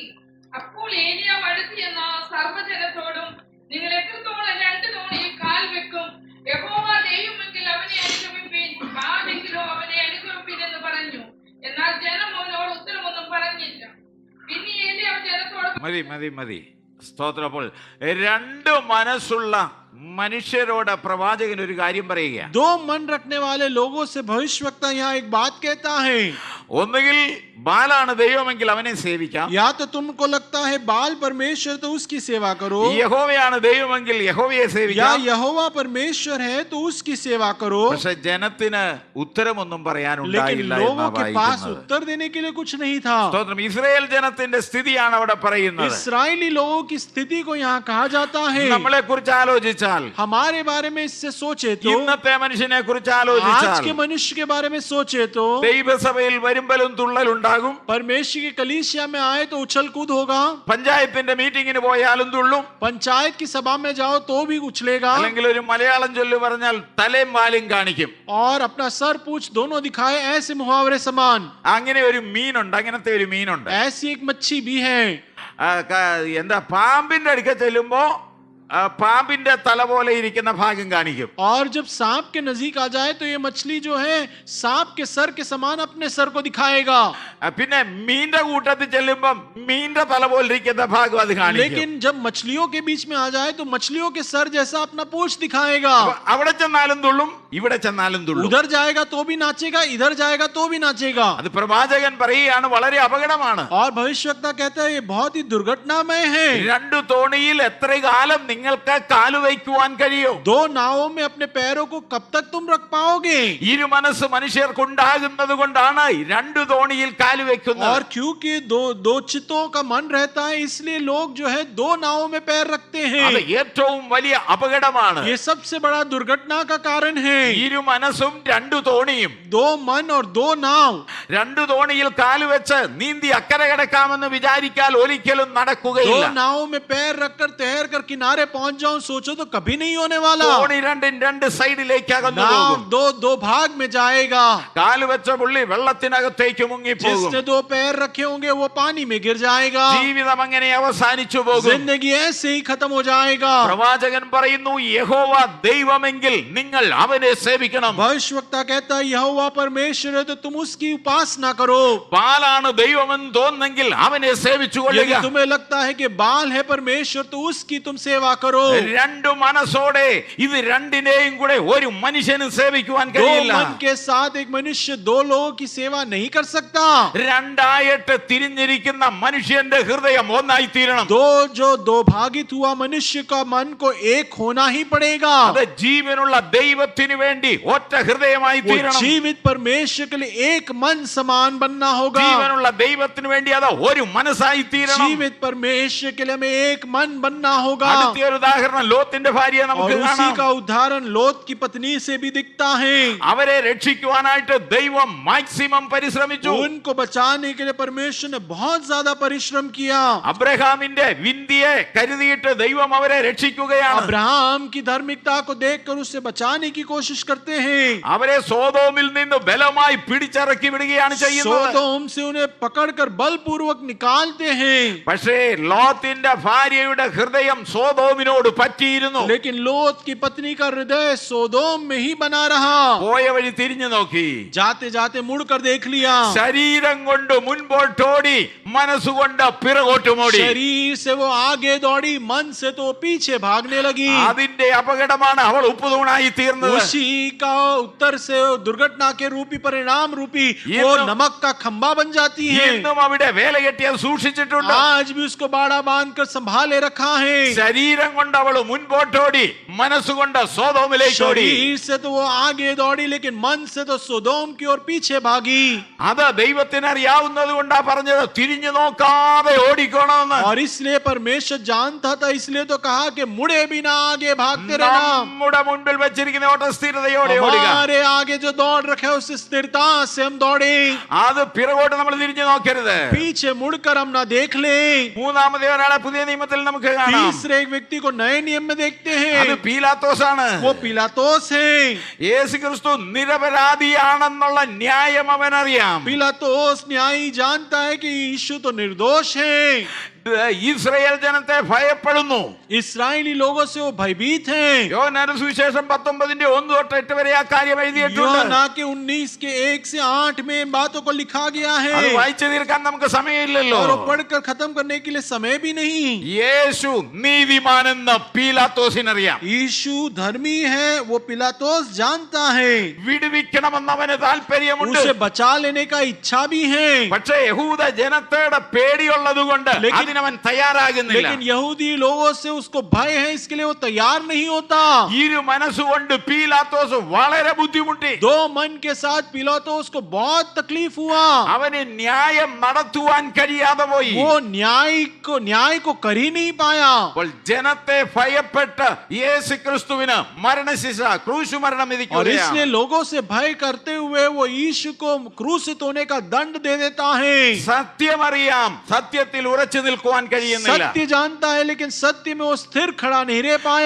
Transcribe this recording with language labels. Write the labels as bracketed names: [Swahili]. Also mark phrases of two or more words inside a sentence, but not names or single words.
[Malayalam] അപ്പോൾ ഏലിയാവ് അടുത്ത് ചെന്ന് സർവ്വജനത്തോടും നിങ്ങൾ എത്രത്തോളം രണ്ട് തോണിയിൽ കാൽ വെക്കും? യഹോവ ദൈവമെങ്കിൽ അവനെ അനുഗമിപ്പീൻ, ബാലെങ്കിലോ അവനെ അനുഗമിപ്പീൻ എന്ന് പറഞ്ഞു. എന്നാൽ ജനം അവനോട് ഉത്തരമൊന്നും പറഞ്ഞില്ല. പിന്നെ ഏലിയാവ് ജനത്തോട് മതി സ്തോത്രം. അപ്പോൾ രണ്ട് മനസ്സുള്ള മനുഷ്യരോട് പ്രവാചകൻ ഒരു കാര്യം പറയുക. [Hindi] दो मन रखने वाले लोगों से भविष्यवक्ता यहाँ एक बात कहता है. [Malayalam] ഒന്നുകിൽ ബാലാണ് ദൈവമെങ്കിൽ അവനെ സേവിക്കാം, [Hindi] या तो तुमको लगता है बाल परमेश्वर तो उसकी सेवा करो, [Malayalam] യഹോവയാണ് ദൈവമെങ്കിൽ യഹോവയെ [Hindi] या [Malayalam] സേവിക്കാം. [Hindi] यहोवा परमेश्वर है तो उसकी सेवा करो. [Malayalam] പക്ഷെ ജനത്തിന് ഉത്തരമൊന്നും [Hindi] लेकिन [Malayalam] പറയാനുണ്ടായില്ല [Hindi] लोगों [Malayalam] എന്നാ [Hindi] के पास [Malayalam] വായിക്കുന്നത്. [Hindi] उत्तर देने के लिए कुछ नहीं था. [Malayalam] സ്തോത്രം. ഇസ്രായേൽ ജനത്തിന്റെ സ്ഥിതിയാണ് അവിടെ പറയുന്നത്. [Hindi] इस्राएली लोगों की स्थिति को यहाँ कहा जाता है. [Malayalam] നമ്മളെ കുറിച്ച് ആലോചിച്ചാൽ, [Hindi] हमारे बारे में इससे सोचे तो, [Malayalam] ഇന്നത്തെ മനുഷ്യനെ കുറിച്ച് [Hindi] आज [Malayalam] ആലോചിച്ചാൽ, [Hindi] के मनुष्य के बारे में सोचे तो, [Malayalam] ദൈവസഭയിൽ വരുമ്പലും തുള്ളലുണ്ടാകും, [Hindi] परमेश्वर की कलीसिया में आए तो उछल कूद होगा, [Malayalam] പഞ്ചായത്തിന്റെ മീറ്റിങ്ങിന് പോയാലും തുള്ളും, [Hindi] पंचायत की सभा में जाओ तो भी उछलेगा, [Malayalam] അല്ലെങ്കിൽ ഒരു മലയാളം ചൊല്ല് പറഞ്ഞാൽ തലയും വാലും കാണിക്കും. [Hindi] और अपना सर पूछ दोनों दिखाए ऐसे मुहावरे समान. [Malayalam] അങ്ങനെ ഒരു മീനുണ്ട്, അങ്ങനത്തെ ഒരു മീനുണ്ട്. [Hindi] ऐसी एक मच्छी भी है. [Malayalam] എന്താ, പാമ്പിന്റെ അടുക്ക ചെല്ലുമ്പോ പാമ്പിന്റെ തല പോലെ ഇരിക്കുന്ന ഭാഗം കാണിക്കും. [Hindi] और जब सांप के नजदीक आ जाए तो ये मछली जो है सांप के सर के समान अपने सर को दिखाएगा. [Malayalam] പിന്നെ മീന്റെ കൂട്ടത്തിൽ ചെല്ലുമ്പോ മീന്റെ തല പോലെ ഇരിക്കുന്ന ഭാഗം അത് കാണിക്കും. [Hindi] लेकिन जब मछलियों के बीच में आ जाए तो मछलियों के सर जैसा अपना पूंछ दिखाएगा. [Malayalam] അവിടെ ചെന്നാലും തുള്ളും, ഇവിടെ ചെന്നാലും തുള്ളും. [Hindi] उधर जाएगा तो भी नाचेगा, इधर जाएगा तो भी नाचेगा. [Malayalam] അത് പ്രവാചകൻ പറയുകയാണ്, വളരെ അപകടമാണ്. [Hindi] और भविष्यवक्ता कहता है ये बहुत ही दुर्घटनामय है. [Malayalam] രണ്ടു തോണിയിൽ എത്ര കാലം നിങ്ങൾക്ക് കാലുവയ്ക്കുവാൻ കഴിയും? [Hindi] दो नावों में अपने पैरों को कब तक तुम रख पाओगे? [Malayalam] ഇരു മനസ്സ് മനുഷ്യർക്കുണ്ടാകുന്നത് കൊണ്ടാണ് രണ്ടു തോണിയിൽ കാലുവെക്കുന്നത്. [Hindi] और क्योंकि दो चित्तों का मन रहता है इसलिए लोग जो है दो नावों में पैर रखते [Malayalam] അത് [Hindi] हैं. [Malayalam] ഏറ്റവും വലിയ അപകടമാണ്. [Hindi] ये सबसे बड़ा दुर्घटना का कारण है. [Malayalam] ഇരു മനസ്സും രണ്ടു തോണിയും, [Hindi] दो मन और दो नाव. [Malayalam] രണ്ടു തോണിയിൽ കാലുവെച്ച് നീന്തി അക്കരെ കിടക്കാമെന്ന് വിചാരിക്കാൽ ഒരിക്കലും [Hindi] दो [Malayalam] നടക്കുകയില്ല. [Hindi] नावों में पैर रखकर तैर कर किनारे पहुंच जाऊं सोचो तो कभी नहीं होने वाला. [Malayalam] തോണി രണ്ടും രണ്ട് സൈഡിലേക്ക് അകന്നു [Hindi] नाव [Malayalam] പോകും. [Hindi] दो भाग में जाएगा. [Malayalam] കാലുവെച്ച പുള്ളി വെള്ളത്തിനകത്തേക്ക് മുങ്ങിപ്പോകും. [Hindi] जिसने दो पैर रखे होंगे वो पानी में गिर जाएगा. [Malayalam] ജീവിതം അങ്ങനെ അവസാനിച്ചു പോകും. [Hindi] जिंदगी ऐसे ही खत्म हो जाएगा. [Malayalam] പ്രവാചകൻ പറയുന്നു, യഹോവ ദൈവമെങ്കിൽ നിങ്ങൾ അവനെ സേവിക്കണം. [Hindi] भविष्यवक्ता कहता है यहोवा परमेश्वर है तो तुम उसकी उपासना करो. [Malayalam] ബാലാണ് ദൈവമെന്ന് തോന്നുന്നെങ്കിൽ അവനെ സേവിച്ചു [Hindi] यदि [Malayalam] കൊള്ളുക. [Hindi] तुम्हें लगता है कि बाल है परमेश्वर तो उसकी तुम सेवा करो. [Malayalam] രണ്ടു മനസ്സോടെ ഇത് രണ്ടിനെയും കൂടെ ഒരു മനുഷ്യനും സേവിക്കുവാൻ [Hindi] दो [Malayalam] കഴിയില്ല. [Hindi] मन के साथ एक मनुष्य दो लोगों की सेवा नहीं कर सकता. [Malayalam] രണ്ടായിട്ട് തിരിഞ്ഞിരിക്കുന്ന മനുഷ്യന്റെ ഹൃദയം ഒന്നായി തീരണം. [Hindi] दो भागित हुआ मनुष्य का मन को एक होना ही पड़ेगा. [Malayalam] അത് ജീവനുള്ള ദൈവത്തിന് വേണ്ടി ഒറ്റ ഹൃദയമായി [Hindi] वो [Malayalam] തീരണം. [Hindi] जीवित परमेश्वर के लिए एक मन समान बनना होगा. [Malayalam] ജീവനുള്ള ദൈവത്തിന് വേണ്ടി അത് ഒരു മനസ്സായി തീരണം. [Hindi] जीवित परमेश्वर के लिए हमें एक मन बनना होगा. [Malayalam] അടുത്ത ഒരു ഉദാഹരണം ലോത്തിന്റെ ഭാര്യയെ [Hindi] और [Malayalam] നമുക്ക് [Hindi] उसी [Malayalam] കാണാം. [Hindi] का उदाहरण लोत की पत्नी से भी दिखता है. [Malayalam] അവരെ രക്ഷിക്കുവാനായിട്ട് ദൈവം മാക്സിമം പരിശ്രമിച്ചു. [Hindi] उनको बचाने के लिए परमेश्वर ने बहुत ज्यादा परिश्रम किया. [Malayalam] അബ്രഹാമിന്റെ വിന്തിയെ കരുതിയിട്ട് ദൈവം അവരെ രക്ഷിക്കുകയാണ്. [Hindi] अब्राहम की धार्मिकता को देखकर उसे बचाने की कोशिश करते हैं. [Malayalam] അവരെ സോദോമിൽ നിന്ന് ബലമായി പിടിച്ചിറക്കി വിടുകയാണ് ചെയ്യുന്നത്. [Hindi] सोदोम से उन्हें पकड़कर बलपूर्वक निकालते हैं. [Malayalam] പക്ഷേ ലോത്തിന്റെ ഭാര്യയുടെ ഹൃദയം സോദോമിനോട് പറ്റിയിരുന്നു. [Hindi] लेकिन लोत की पत्नी का हृदय सोदोम में ही बना रहा. [Malayalam] പോയ വഴി തിരിഞ്ഞു നോക്കി, [Hindi] जाते जाते मुड़कर देख लिया. [Malayalam] ശരീരം കൊണ്ട് മുൻപോട്ടോടി, മനസ്സുകൊണ്ട് പിറകോട്ടുമോടി. [Hindi] शरीर से वो आगे दौड़ी, मन से तो वो पीछे भागने लगी. [Malayalam] അതിന്റെ അപകടമാണ് അവൾ ഉപ്പുതൂണായി തീർന്നത്. [Hindi] उसी का उत्तर से दुर्घटना के रूपी परिणाम रूपी ये वो तो- नमक का खंबा बन जाती है. [Malayalam] ഇന്നും അവിടെ വേല കെട്ടിയത് സൂക്ഷിച്ചിട്ടുണ്ട്. [Hindi] आज भी उसको बाड़ा बांध कर संभाले रखा है. [Malayalam] ശരീരം കൊണ്ട് അവൾ മുൻപോട്ടോടി, മനസ്സുകൊണ്ട് സോദോമിലേക്ക് ഓടി. [Hindi] शरीर से तो वो आगे दौड़ी लेकिन मन से तो सोदोम की ओर पीछे भागी. [Malayalam] അത് ദൈവത്തിന് അറിയാവുന്നത് കൊണ്ടാ പറഞ്ഞത് തിരിഞ്ഞു നോക്കാതെ ഓടിക്കണമെന്ന്. [Hindi] और इसलिए परमेश्वर जानता था, इसलिए तो कहा कि मुड़े बिना आगे भागते रहना. [Malayalam] നമ്മുടെ മുൻപിൽ വെച്ചിരിക്കുന്ന ഓട്ട സ്ഥിരതയോടെ ഓടുക. [Hindi] हमारे आगे जो दौड़ रखे उस स्थिरता से हम दौड़े. [Malayalam] അത് പിറകോട്ട് നമ്മൾ തിരിഞ്ഞു നോക്കരുത്. [Hindi] पीछे मुड़कर हम ना देख ले. [Malayalam] മൂന്നാമത് ഒരാളെ പുതിയ നിയമത്തിൽ നമുക്ക് കാണാം. [Hindi] तीसरे एक व्यक्ति को नए नियम में देखते [Malayalam] അത് [Hindi] हैं. [Malayalam] പീലാത്തോസ് ആണ്. [Hindi] वो पिलातोस है. [Malayalam] യേശു ക്രിസ്തു നിരപരാധിയാണെന്നുള്ള ന്യായം അവനറിയാം. [Hindi] पिलातोस न्यायी जानता है कि यीशु तो निर्दोष है. [Malayalam] ഇസ്രായേൽ ജനത്തെ ഭയപ്പെടുന്നു. [Hindi] इस्राएली लोगों से वो भयभीत हैं। [Malayalam] യോഹന്നാന്റെ സുവിശേഷം 19:1-8 വരെ ആ കാര്യം എഴുതിയിട്ടുണ്ട്. [Hindi] यूहन्ना के 19 के 1 से 8 में इन बातों को लिखा गया है [Malayalam] അത് വായിച്ചു തീർക്കാൻ നമുക്ക് സമയമില്ലല്ലോ. [Hindi] और वो पढ़कर खत्म करने के लिए समय भी नहीं। [Malayalam] യേശു നീതിമാനെന്ന് പീലാത്തോസിനറിയാം. [Hindi] यीशु धर्मी है वो पिलातोस जानता है, [Malayalam] വിടുവിക്കണമെന്ന് അവന് താല്പര്യമുണ്ട്. [Hindi] उसे बचा लेने का इच्छा भी है। [Malayalam] പക്ഷേ യഹൂദ ജനതയുടെ പേടിയുള്ളത് കൊണ്ട് അതിനവൻ തയ്യാറാകുന്നില്ല. [Hindi] लेकिन यहूदी लोगों से उसको भय है, इसके लिए वो तैयार नहीं होता। [Malayalam] ഇരു മനസ്സുകൊണ്ട് പീലാത്തോസ് വളരെ ബുദ്ധിമുട്ടി. [Hindi] दो मन के साथ पिलातोस को बहुत तकलीफ हुआ। [Malayalam] അവന് ന്യായം നടത്തുവാൻ കഴിയാതെ പോയി. [Hindi] वो न्याय को कर ही नहीं पाया। [Malayalam] അപ്പോൾ ജനത്തെ ഭയപ്പെട്ട് യേശു ക്രിസ്തുവിന് മരണശിക്ഷ ക്രൂശ് മരണം [Hindi] और [Malayalam] വിധിക്കുകയാണ്. [Hindi] इसलिए लोगों से भय करते हुए वो यीशु को क्रूसित होने का दंड दे देता है। [Malayalam] സത്യമറിയാം, സത്യത്തിൽ ഉറച്ചു നിൽക്കുവാൻ കഴിയുന്നില്ല. [Hindi] सत्य जानता है लेकिन सत्य में वो स्थिर खड़ा नहीं रह पाया।